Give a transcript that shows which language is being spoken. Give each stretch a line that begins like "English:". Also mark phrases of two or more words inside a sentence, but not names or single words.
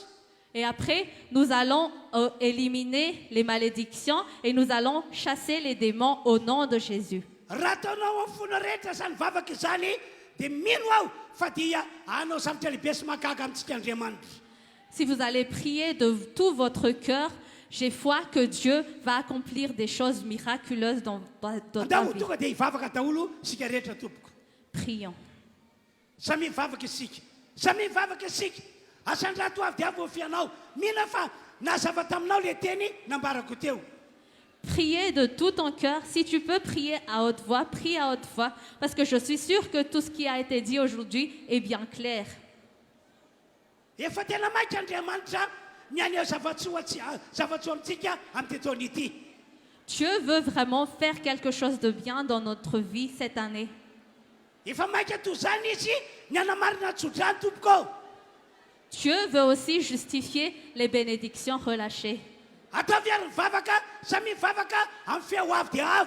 French: Et après, nous allons éliminer les malédictions et nous allons chasser les démons au nom de Jésus.
Malagasy: Raha ataonao amin'ny fona rehetra izany vavaka izany dia mino aho fa dia anao zavatra lehibe sy mahagaga amintsika Andriamanitra.
French: Si vous allez prier de tout votre cœur, j'ai foi que Dieu va accomplir des choses miraculeuses dans votre
Malagasy: Andao
French: vie.
Malagasy: tonga dia hivavaka daholo sika rehetra tompoko.
French: Prions.
Malagasy: Samy mivavaka isika. Samy mivavaka isika. Asandrato avy dia voafianao. Mihina fa nazava taminao le teny nambarako teo.
French: Priez de tout ton cœur. Si tu peux prier à haute voix, prie à haute voix. Parce que je suis sûre que tout ce qui a été dit aujourd'hui est bien clair.
Malagasy: Efa tena maika Andriamanitra ny aneo zavatsoa amintsika amin'ny taona ity.
French: Dieu veut vraiment faire quelque chose de bien dans notre vie cette année.
Malagasy: Efa maika toy izany izy ny anamarina tsodrany tompoko.
French: Dieu veut aussi justifier les bénédictions relâchées.
Malagasy: Ataovy ary mivavaka, samy mivavaka amin'ny feo avo dia avo.